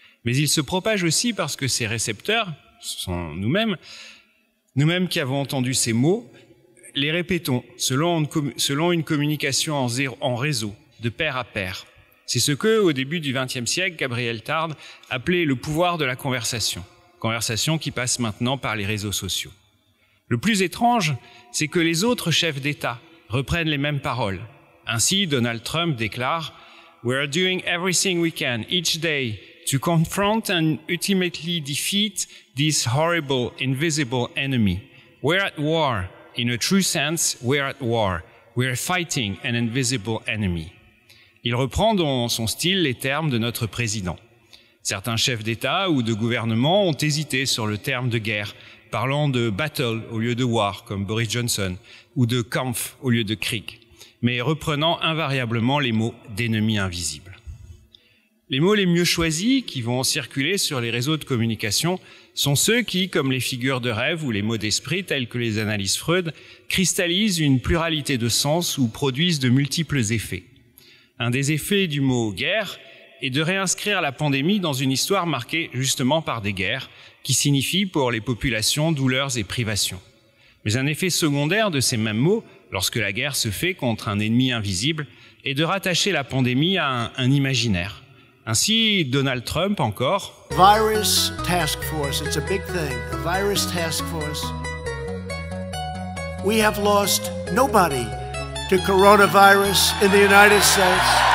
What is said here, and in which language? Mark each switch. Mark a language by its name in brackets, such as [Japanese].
[French] Mais ils se propagent aussi parce que ces récepteurs, ce sont nous-mêmes qui avons entendu ces mots, les répétons selon une communication en réseau, de pair à pair. C'est ce que, au début du XXe siècle, Gabriel Tarde appelait le pouvoir de la conversation qui passe maintenant par les réseaux sociaux. Le plus étrange, c'est que les autres chefs d'État reprennent les mêmes paroles. Ainsi, Donald Trump déclare [English] « We are doing everything we can each day to confront and ultimately defeat this horrible, invisible enemy. We're at war. In a true sense, we're at war. We're fighting an invisible enemy. [French] » Il reprend dans son style les termes de notre président. Certains chefs d'État ou de gouvernement ont hésité sur le terme de guerre, parlant de « battle » au lieu de « war » comme Boris Johnson, ou de « Kampf » au lieu de « Krieg », mais reprenant invariablement les mots d'ennemis invisibles. Les mots les mieux choisis qui vont circuler sur les réseaux de communication sont ceux qui, comme les figures de rêve ou les mots d'esprit tels que les analyses Freud, cristallisent une pluralité de sens ou produisent de multiples effets. Un des effets du mot « guerre » est de réinscrire la pandémie dans une histoire marquée justement par des guerres, qui signifient pour les populations douleurs et privations. Mais un effet secondaire de ces mêmes mots, lorsque la guerre se fait contre un ennemi invisible, est de rattacher la pandémie à un imaginaire. Ainsi, Donald Trump encore. [English] Virus task force, it's a big thing. The virus task force. We have lost nobody to coronavirus in the United States.